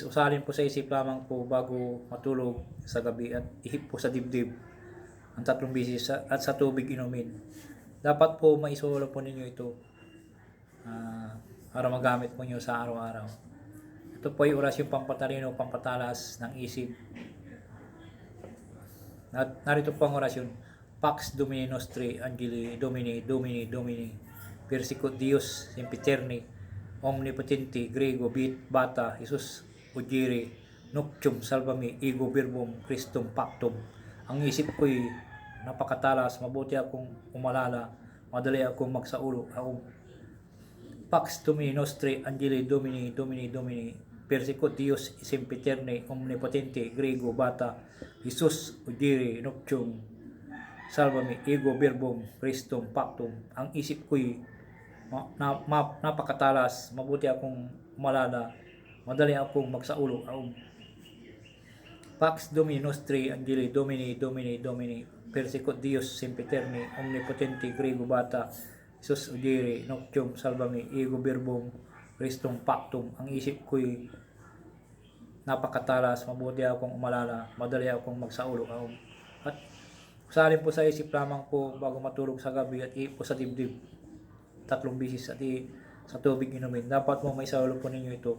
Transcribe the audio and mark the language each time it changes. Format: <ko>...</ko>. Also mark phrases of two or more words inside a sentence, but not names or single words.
<tl>Usalin po sa isip lamang po bago matulog sa gabi at ihip po sa dibdib ang 3 beses at sa tubig inumin. Dapat po maisulo po ninyo ito para magamit po nyo sa araw-araw. Ito po ay orasyon pampatalino, pampatalas ng isip. At narito po ang orasyon:</tl> <la>Pax Domini Nostri Angeli Domini Domini Domini Persicut Deus Sempiterni Omnipotenti Grego Bata Jesus Ugiri Noctium Salvami Ego Verbum Christum Pactum.</la> <tl>Ang isip ko'y napakatalas, mabuti akong umalala, madali akong magsaulo.</tl> <la>Pax Domini Nostri Angeli Domini Domini Domini Persicut Deus Sempiterni Omnipotenti Grego Bata Jesus Ugiri Noctium Salvami Ego Verbum Christum Pactum.</la> <tl>Ang isip ko'y napakatalas, mabuti akong umalala, madali akong magsaulo.</tl> <la>Pax Domini Nostri Angeli Domini Domini Domini Persicut Deus Sempiterni Omnipotenti Grego Bata Jesus Ugiri Noctium Salvami Ego Verbum Christum Pactum.</la> <tl>Ang isip ko'y napakatalas, mabuti akong umalala, madali akong magsaulo. At usalin po sa isip lamang po bago matulog sa gabi at ihip po sa dibdib 3 beses at sa tubig inumin. Dapat mo may saulo po ninyo ito.</tl>